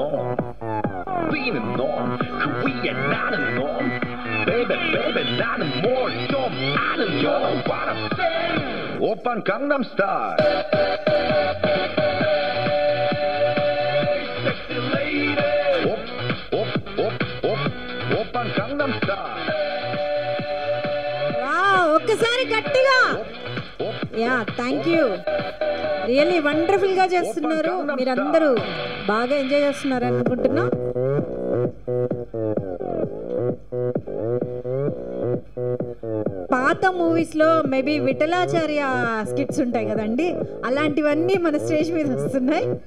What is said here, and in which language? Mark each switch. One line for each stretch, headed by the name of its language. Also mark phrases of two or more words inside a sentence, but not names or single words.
Korean: 뛰는 놈 그 위에 나는 놈
English: Baby, baby,
Korean: 나는 뭘 좀 아는 놈
English: What I'm saying
Korean: 오빤 강남스타일
English: Sexy lady
Korean: 오빤 강남스타일
Telugu: వావ్ ఒక్కసారి గట్టిగా యా
English: thank you really wonderful
Telugu: గా చేస్తున్నారు మీరందరూ బాగా ఎంజాయ్ చేస్తున్నారు అనుకుంటున్నా పాత మూవీస్ లో మేబీ విఠలాచార్య స్కిట్స్ ఉంటాయి కదండి అలాంటివన్నీ మన స్టేజ్ మీద వస్తున్నాయి